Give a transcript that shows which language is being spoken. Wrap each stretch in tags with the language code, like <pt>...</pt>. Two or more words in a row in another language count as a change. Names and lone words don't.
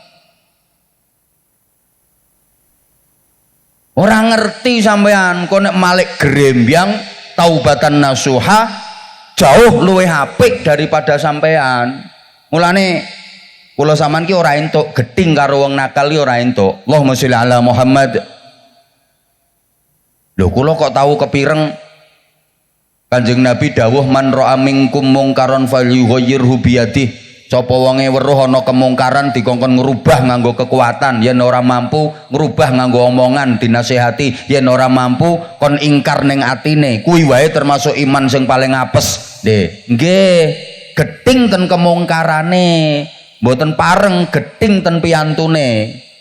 <jv>Ora ngerti sampean kok nek malik grembyang</jv> <ar>توبة نصوحا</ar> <jv>jauh luwih apik daripada sampean. Mulane kula sampean ki ora entuk gething karo wong nakal ki ora entuk.</jv> <ar>اللهم صل على محمد.</ar> <jv>Lho kula kok tahu kepireng Kanjeng Nabi dawuh</jv> <ar>من رأى منكم منكرا فليغيره بيده.</ar> <jv>Sapa wonge weruh ana kemungkaran dikongkon ngrubah nganggo kekuatan, yen ora mampu ngrubah nganggo omongan dinasehati, yen ora mampu kon ingkar ning atine. Kuwi wae termasuk iman sing paling apes. Nggih, gething ten kemungkarane, mboten pareng gething ten piyantune.</jv>